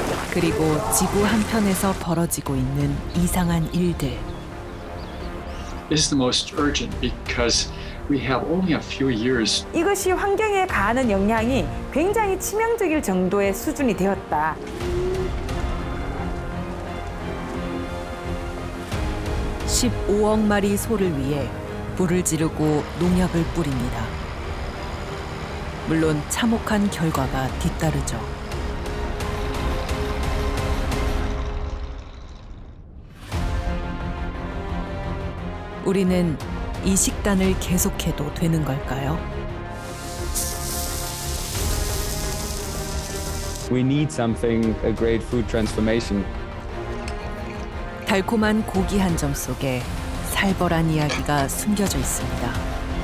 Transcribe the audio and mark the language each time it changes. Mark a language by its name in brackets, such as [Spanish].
[Korean] 그리고 지구 한편에서 벌어지고 있는 이상한 일들. [English] It's the most urgent because we have only a few years. [Korean] 이것이 환경에 가하는 영향이 굉장히 치명적일 정도의 수준이 되었다. (15억) 마리 소를 위해 불을 지르고 농약을 뿌립니다. 물론 참혹한 결과가 뒤따르죠. 우리는 이 식단을 계속해도 되는 걸까요? [English] We need something, a great food transformation. [Korean] 달콤한 고기 한 점 속에 살벌한 이야기가 숨겨져 있습니다.